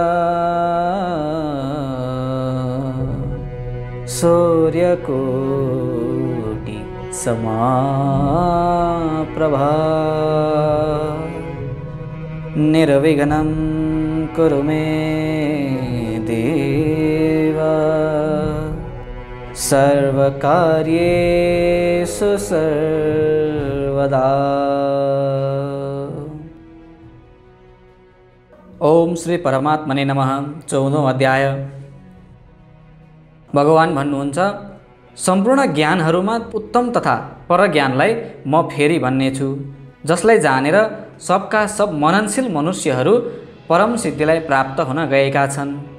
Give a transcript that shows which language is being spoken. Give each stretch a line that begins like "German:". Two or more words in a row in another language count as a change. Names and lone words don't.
Sanskrit: सूर्यकोटि समाप्रभा निर्विघ्नं कुरु मे देव सर्वकार्येषु सर्वदा। ओम श्री परमात्मने नमः।
Nepali: 14औं अध्याय। भगवान भन्नुहुन्छ, सम्पूर्ण ज्ञानहरूमा उत्तम तथा परज्ञानलाई म फेरि भन्नेछु, जसलाई जानेर सबका सब मननशील मनुष्यहरू परम सिद्धिलाई प्राप्त हुन गएका छन्।